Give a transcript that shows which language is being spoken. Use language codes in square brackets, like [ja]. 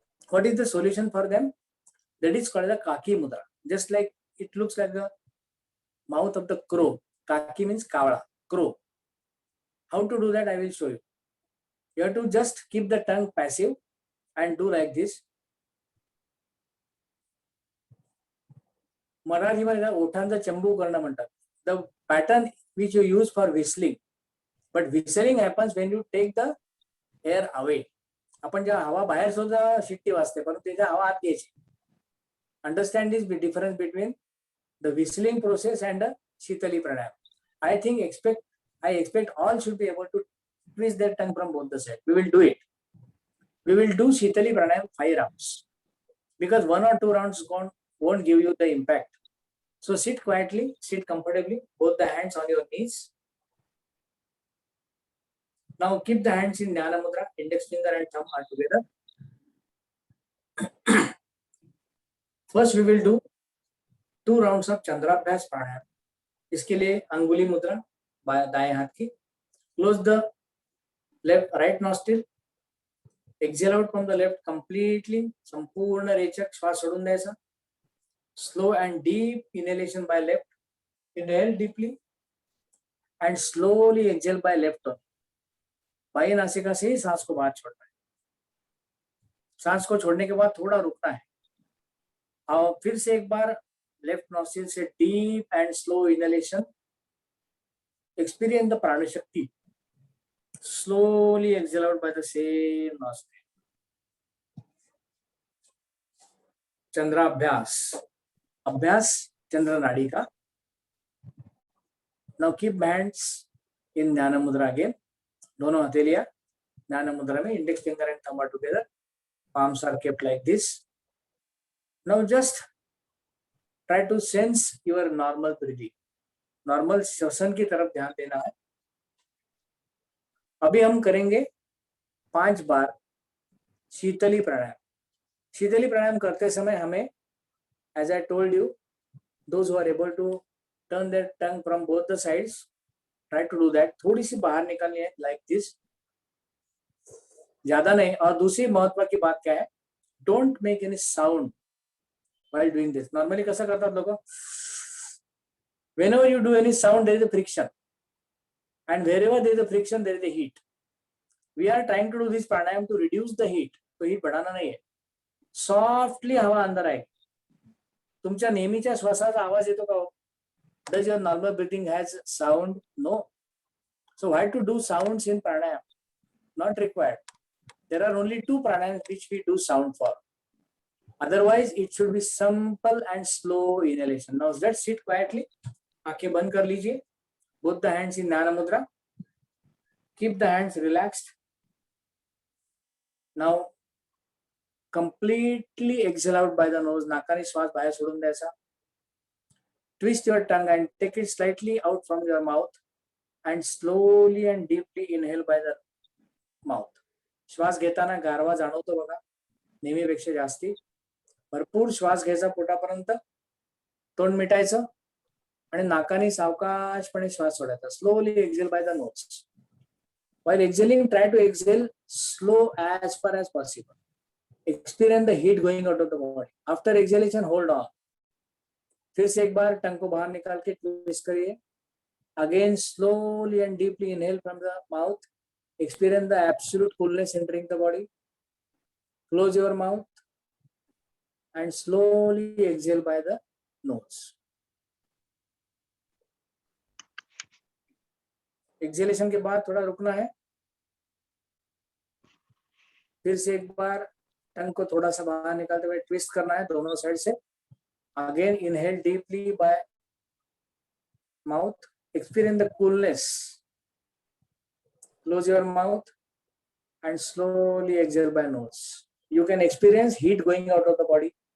[en] What is the solution for them? That is called the Kaki Mudra. Just like it looks like the mouth of the crow. Kaki means kavla, crow. How to do that? I will show you. You have to just keep the tongue passive and do like this. [mr] मराठीमध्ये ओठांचा चंबू करणं म्हणतात. [en] The pattern which you use for whistling, but whistling happens when you take the air away. [mr] आपण जेव्हा हवा बाहेर सुद्धा शिट्टी वाजते, परंतु त्याच्या हवा आत घ्यायची. [en] Understand this difference between the whistling process and the Shitali Pranayama. I expect all should be able to twist their tongue from both the sides. We will do it. We will do Shitali Pranayama 5 rounds because 1 or 2 rounds won't give you the impact. So sit quietly, sit comfortably, both the hands on your knees. Now keep the hands in Jnana Mudra, index finger and thumb are together. First we will do 2 rounds of Chandrabhyas Pranayama. [hi] इसके लिए अंगुली मुद्रा दाएं हाथ की. [en] Close the right nostril. Exhale out from the left completely. [mr] संपूर्ण रेचक श्वास सोडून द्यायचा. [en] Slow and deep inhalation by left. Inhale deeply and slowly exhale by left on. [hi] By नासिका से ही सांस को बाहर छोड़ना है. सांस को छोड़ने के बाद थोड़ा रुकना है और फिर से एक बार लेफ्ट नॉस्ट्रिल से [en] Deep and slow inhalation. Experience the prana shakti. Slowly exhale out by the same nostril. [hi] Chandrabhyas. Abhyas Chandra Nadi ka. [en] Now keep hands in Jnana Mudra again. [hi] दोनों हथेलियां ज्ञान मुद्रा में, [en] Index finger and thumb together. Palms are kept like this. Now just try to sense your normal breathing. [hi] Normal श्वसन की तरफ ध्यान देना है. अभी हम करेंगे 5 बार शीतली प्राणायाम. शीतली प्राणायाम करते समय हमें, [en] As I told you, those who are able to turn their tongue from both the sides, try to do that. [hi] थोड़ी सी बाहर निकालनी है [en] like this, [hi] ज्यादा नहीं. और दूसरी महत्व की बात क्या है, [en] Don't make any sound while doing this. [mr] Normally कसं करतात लोक, [en] Whenever you do any sound, there is a friction. And wherever there is a friction, there is a heat. We are trying to do this pranayam to reduce the heat. [hi] तो heat बढ़ाना नहीं है. Softly हवा अंदर आएगी. [mr] तुमच्या नेहमीच्या श्वासाचा आवाज येतो का? [en] Does your normal breathing has sound? No. So why to do sounds in pranayam? Not required. There are only 2 pranayams which we do sound for. Otherwise, it should be simple and slow inhalation. Now let's sit quietly. [hi] आंखें बंद कर लीजिए. [en] Both the hands in Jnana Mudra. Keep the hands relaxed. Now completely exhale out by the nose. [mr] नाकाने श्वास बाहेर सोडून द्यायचा. [en] Twist your tongue and take it slightly out from your mouth and slowly and deeply inhale by the mouth. [mr] श्वास घेताना गारवा जाणवतो बघा, नेहमीपेक्षा जास्ती. भरपूर श्वास घ्यायचा पोटापर्यंत, तोंड मिटायचं आणि नाकाने सावकाशपणे श्वास सोडायचा. [en] Slowly exhale by the nose. While exhaling, try to exhale slow as far as possible. Experience the heat going out of the body. After exhalation, hold on. [hi] फिर से एक बार टंग को बाहर निकाल के ट्विस्ट करिए. [en] Again, slowly and deeply inhale from the mouth. Experience the absolute coolness entering the body. Close your mouth and slowly exhale by the nose. [hi] Exhalation के बाद थोड़ा रुकना है. फिर से एक बार टंग को थोड़ा सा बाहर निकालते हुए ट्विस्ट करना है दोनों साइड से. [en] Again, inhale deeply by mouth. Experience the coolness. Close your mouth and slowly exhale by nose. You can experience heat going out of the body.